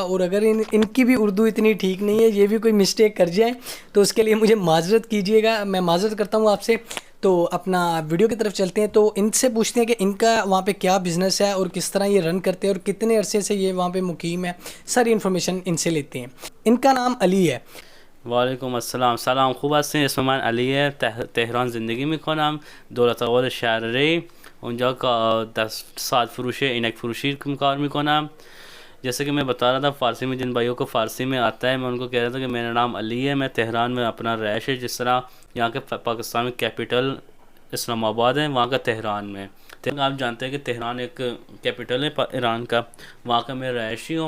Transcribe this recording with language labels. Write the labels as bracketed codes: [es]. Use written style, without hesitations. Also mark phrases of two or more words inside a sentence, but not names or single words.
[ur] اور اگر ان کی بھی اردو اتنی ٹھیک نہیں ہے، یہ بھی کوئی مسٹیک کر جائے تو اس کے لیے مجھے معذرت کیجیے گا، میں معذرت کرتا ہوں آپ سے. تو اپنا ویڈیو کی طرف چلتے ہیں۔ تو ان سے پوچھتے ہیں کہ ان کا وہاں پہ کیا بزنس ہے اور کس طرح یہ رن کرتے ہیں اور کتنے عرصے سے یہ وہاں پہ مقیم ہے. ساری انفارمیشن ان سے لیتے ہیں. ان کا نام علی ہے. [ar] وعلیکم السلام. [fa] سلام خوب هستین. اسم من علیه. تهران زندگی میکنم. دولت آباد شهرری. اونجا دست ساعت فروشی عینک فروشی کار میکنم. [ur] جیسے کہ میں بتا رہا تھا، فارسی میں جن بھائیوں کو فارسی میں آتا ہے، میں ان کو کہہ رہا تھا کہ میرا نام علی ہے، میں تہران میں اپنا رہائش ہے. جس طرح یہاں کے پاکستان میں کیپیٹل اسلام آباد ہے، وہاں کا تہران میں. آپ جانتے ہیں کہ تہران ایک کیپیٹل ہے ایران کا، وہاں کا میں رہائشی ہوں.